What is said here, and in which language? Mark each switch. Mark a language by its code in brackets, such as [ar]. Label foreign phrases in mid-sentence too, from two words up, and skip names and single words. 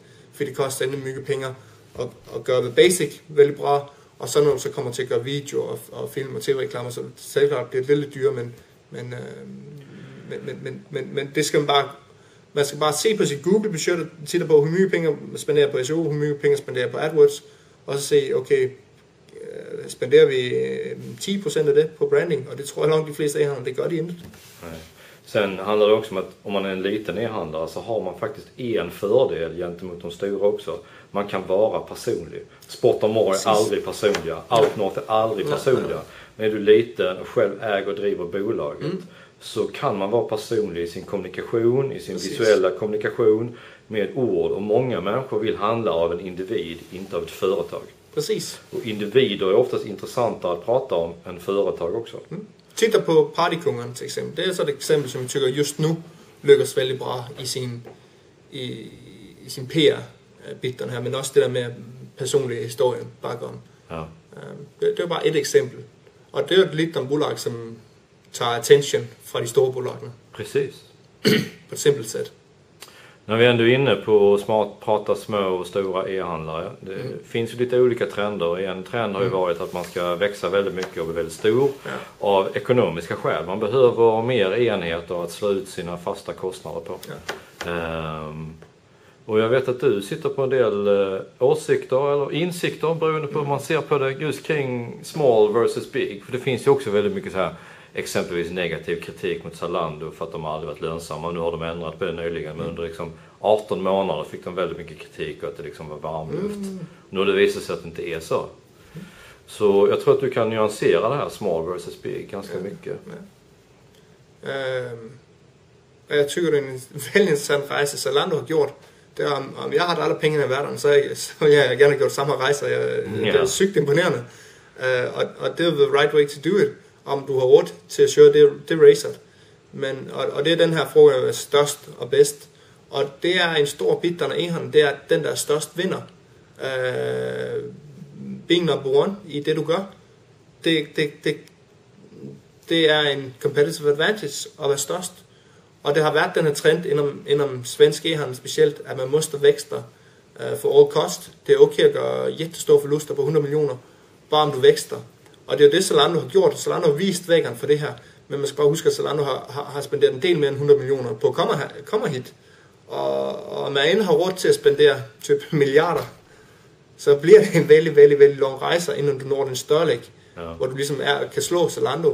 [da] Fordi det koster endnu mye penge at gøre det basic vældig bra, og så når du så kommer til at gøre video og film og tv-reklamer, så selvklart bliver det lidt dyre, men det skal man skal bare se på sit Google-budget, titte på, hvor mye penge man spenderer på SEO, hvor mye penge man spenderer på AdWords, og så se, okay, spenderer vi 10% af det på branding, og det tror jeg langt de fleste e-handlere, det gør de inte. Nej. [sv] Sen handlar det också om att om man är en liten e-handlare så har man faktiskt en fördel gentemot de stora också. Man kan vara personlig. Sport och More är aldrig personliga. Outnorth är aldrig personliga. Men är du liten och själv äger och driver bolaget så kan man vara personlig i sin kommunikation, i sin visuella kommunikation med ord. Och många människor vill handla av en individ, inte av ett företag. Precis. Och individer är oftast intressantare att prata om än företag också. Titta på [da] Partykongerne til eksempel. Det er så et eksempel, som jeg tykker just nu lykkes vældig bra i sin PR-biten her, men også det der med personlige historien bakom. Ja. Det er bare et eksempel. Og det er jo lidt om bolag, som tager attention fra de store bolagene. [sv] Precis. [da] På et simpelt sæt. [sv] När vi ändå är inne på att prata små och stora e-handlare. Det finns ju lite olika trender. En trend har ju varit att man ska växa väldigt mycket och bli väldigt stor av ekonomiska skäl. Man behöver mer enheter att slå ut sina fasta kostnader på. Och jag vet att du sitter på en del åsikter eller insikter beroende på hur man ser på det just kring [en] small versus big. [sv] För det finns ju också väldigt mycket så här exempelvis negativ kritik mot Zalando för att de aldrig varit lönsamma. Nu har de ändrat på det nyligen, men under liksom 18 månader fick de väldigt mycket kritik och att det liksom var varmluft. Nu har det visat sig att det inte är så. Så jag tror att du kan nyansera det här [en] small versus big [sv] ganska mycket. [da] Jeg tykker, det er en vældig interessant rejse, Zalando har gjort. Det er, om jeg har alle pengene i verden, så jeg gerne gjort samme rejse. Det er sygt imponerende. Og det er [en] the right way to do it. [da] Om du har råd til at køre det racet. Og det er den her fråga, der er størst og bedst. Og det er en stor bit, der er e-handel, det er, at den, der er størst, vinder. [en] Being number one [da] i det, du gør, det er en [en] competitive advantage [da] at være størst. Og det har været den her trend inden svensk e-handel specielt, at man måste vækster [en] for all cost. [da] Det er okay at gøre jättestore forluster på 100 millioner, bare om du vækster. Og det er jo det, Zalando har gjort. Zalando har vist vækkeren for det her. Men man skal bare huske, at Zalando har spenderet en del mere end 100 millioner på at komme hit. Og man endnu har råd til at spendere typ milliarder, så bliver det en vældig, vældig, vældig lang rejse, inden du når den størlæg, hvor du ligesom kan slå Zalando.